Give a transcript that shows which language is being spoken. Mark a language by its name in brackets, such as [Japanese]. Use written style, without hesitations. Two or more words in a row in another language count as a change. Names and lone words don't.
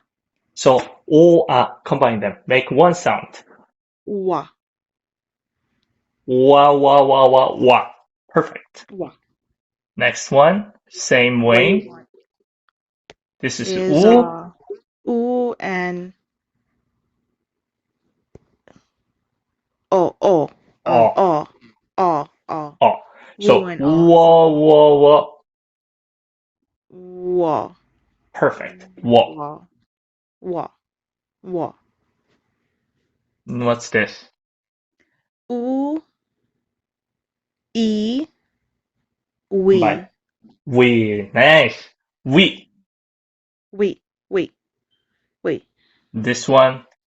[English] So O, combine them. Make one sound. Wa. Wa. Perfect. Wa. Next one, same Way way. one This is is U, ooh and oh oh O, oh oh oh. O. Woo So and oh. wa. Wa. Perfect. Wa. Wa. Wa. Wa. What's this? Ooh. E. Combine. We. We. Nice. We. We. We. We. This one.